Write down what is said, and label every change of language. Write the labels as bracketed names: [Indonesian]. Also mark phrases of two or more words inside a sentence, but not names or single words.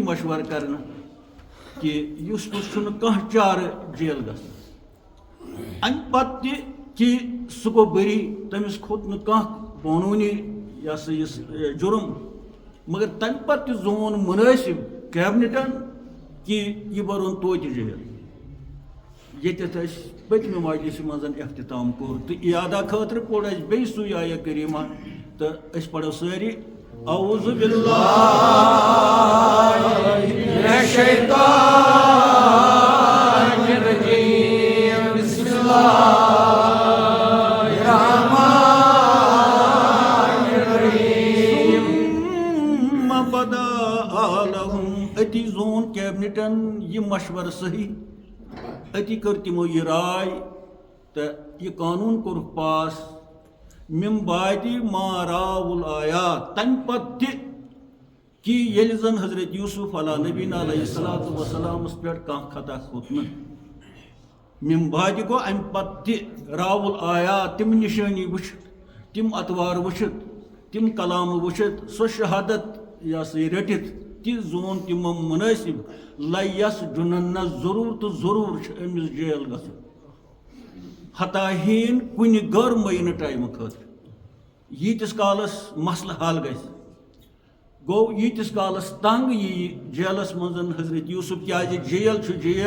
[Kashmiri] مشورٕ کرنہٕ کہ یوسفس چھُنہٕ کانٛہہ چارٕ جیل گژھُن امہِ پتہٕ تہِ کہ سُہ گوٚو بٔری تٔمِس کھوٚت نہٕ کانٛہہ قونوٗنی یہ سا یہ جرم مگر تمہِ پتہٕ تہِ زون منٲسب کیبنٹن کہ یہ برون توتہِ جیل ییٚتٮ۪تھ أسۍ پٔتمہِ مجلسہِ منٛز اختتام کوٚر تہٕ اِیادا خٲطرٕ پوٚر اَسہِ بیٚیہِ سُے آیہ کریٖمہ تہٕ أسۍ پرو سٲری [Arabic] اعوذ باللہ من الشیطان الرجیم بسم اللہ [Kashmiri] أتی زون کیبنٹن یہ مشورٕ صحیح أتی کٔر تِمو یہ راے تہٕ یہ قانوٗن کوٚرُکھ پاس [Arabic] من بعد ما راو الآیات [Kashmiri] تمہِ پتہٕ تہِ کہ ییٚلہِ زن حضرت یوسف [Arabic] علیٰ نبینا علیہ الصلوۃ والسلامس [Kashmiri] پٮ۪ٹھ کانٛہہ خطا کھوٚت نہٕ [Arabic] من بعد [Kashmiri] گوٚو امہِ پتہٕ تہِ [Arabic] راو الآیات [Kashmiri] تِم نشٲنی وٕچھِتھ تِم اتوار وٕچھِتھ تِم کلامہٕ وٕچھِتھ سۄ شہادت یہ سا یہ رٔٹِتھ تہِ زون تِمو مُنٲسِب لیس جُنن ضروٗر تہٕ ضروٗر چھُ أمِس جیل گژھُن ہتاہیٖن کُنہِ غٲر مُعینہٕ ٹایمہٕ خٲطرٕ ییٖتِس کالس مسلہٕ حل گژھِ گوٚو ییٖتِس کالس تنگ یی جیلس منٛز حضرت یوسف کیازِ جیل چھُ